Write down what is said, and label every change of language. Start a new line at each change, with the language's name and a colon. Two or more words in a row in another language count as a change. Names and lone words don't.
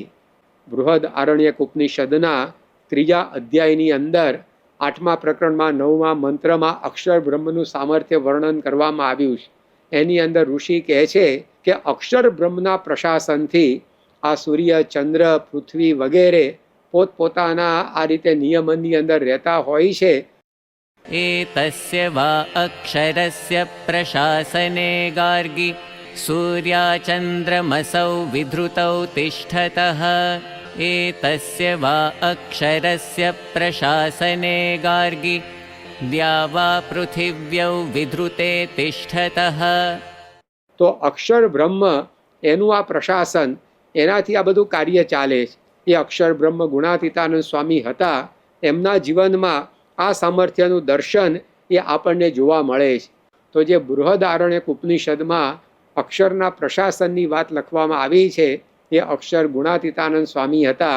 Gujarati: બૃહદ આરણ્યક ઉપનિષદના 3જા અધ્યાયની અંદર 8મા પ્રકરણમાં 9મા મંત્રમાં અક્ષર બ્રહ્મનું સામર્થ્ય વર્ણન કરવામાં આવ્યું છે. એની અંદર ઋષિ કહે છે કે અક્ષર બ્રહ્મના પ્રશાસનથી આ સૂર્ય, ચંદ્ર, પૃથ્વી વગેરે પોતપોતાના આ રીતે નિયમનની અંદર રહેતા હોય છે.
Sanskrit: एतस्य वा अक्षरस्य प्रशासने गार्गि सूर्याचन्द्रमसौ विधृतौ तिष्ठतः. एतस्य वा अक्षरस्य प्रशासने गार्गि द्यावा पृथिव्यौ विधृते तिष्ठतः.
Gujarati: તો અક્ષર બ્રહ્મ એનું આ પ્રશાસન, એનાથી આ બધું કાર્ય ચાલે છે. એ અક્ષર બ્રહ્મ ગુણાતીતાનંદ સ્વામી હતા. એમના જીવનમાં આ સામર્થ્યનું દર્શન એ આપણને જોવા મળે છે. તો જે બૃહદ આરણ્યક ઉપનિષદમાં અક્ષરના પ્રશાસનની વાત લખવામાં આવી છે, એ અક્ષર ગુણાતીતાનંદ સ્વામી હતા.